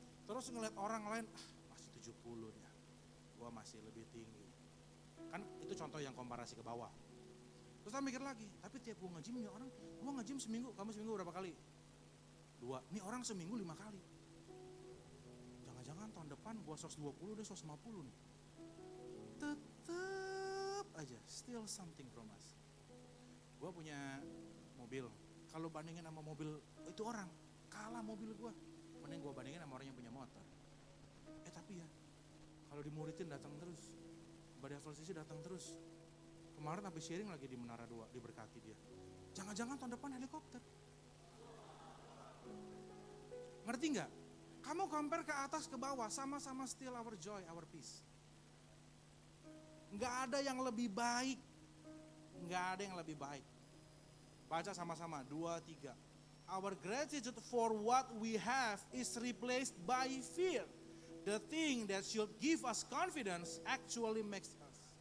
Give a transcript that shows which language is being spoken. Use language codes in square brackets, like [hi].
[id] Terus ngeliat orang lain, masih 70 nih, gua masih lebih tinggi. Kan itu contoh yang komparasi ke bawah. Terus saya mikir lagi, tapi tiap gua nge-gym nih orang, gua nge-gym seminggu, kamu seminggu berapa kali? 2, nih orang seminggu 5 kali. Jangan-jangan tahun depan gua 120, dia 150 nih. Tetep aja, [en] still something from us. [id] Gua punya mobil, kalau bandingin sama mobil itu orang, kalah mobil gua. Mending gue bandingin sama orang yang punya motor. Tapi ya, kalau dimuridin datang terus, Badai Sisi datang terus. Kemarin habis sharing lagi di Menara 2, diberkati dia. Jangan-jangan tahun depan helikopter. Ngerti nggak? Kamu compare ke atas ke bawah, sama-sama [en] still our joy, our peace. [id] Nggak ada yang lebih baik. Nggak ada yang lebih baik. Baca sama-sama, 2, 3. [en] Our gratitude for what we have is replaced by fear. The thing that should give us confidence actually makes us.